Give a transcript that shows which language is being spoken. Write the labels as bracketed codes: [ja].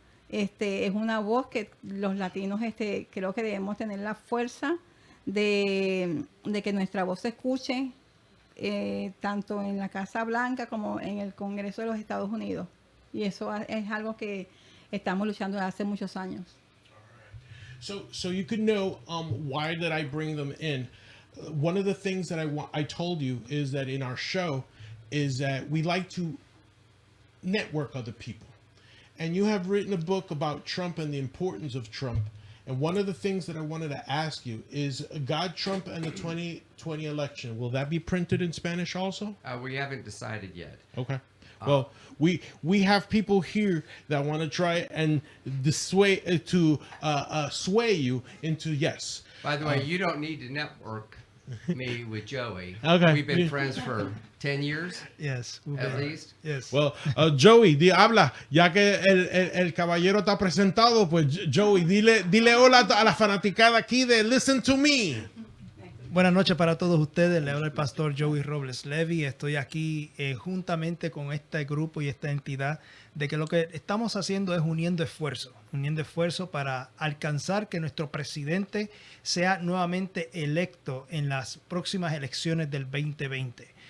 [es] Es una voz que los latinos creo que debemos tener la fuerza de que nuestra voz se escuche tanto en la Casa Blanca como en el Congreso de los Estados Unidos. Y eso es algo que estamos luchando desde hace muchos años. [en] So you could know why did I bring them in. One of the things that I told you is that in our show is that we like to network other people. And you have written a book about Trump and the importance of Trump. And one of the things that I wanted to ask you is God, Trump, and the 2020 election. Will that be printed in Spanish also? We haven't decided yet. Okay. Well, we have people here that want to try and sway you into yes. By the way, you don't need to network me with Joey. Okay. We've been friends for 10 years. Yes. At least. Yes. [es] Well, Joey, habla, ya que el caballero está presentado, pues Joey, dile hola a la fanaticada aquí de Listen to Me. Buenas noches para todos ustedes. Le habla el pastor J Robles Levy. Estoy aquí juntamente con este grupo y esta entidad de que lo que estamos haciendo es uniendo esfuerzos para alcanzar que nuestro presidente sea nuevamente electo en las próximas elecciones del 2020.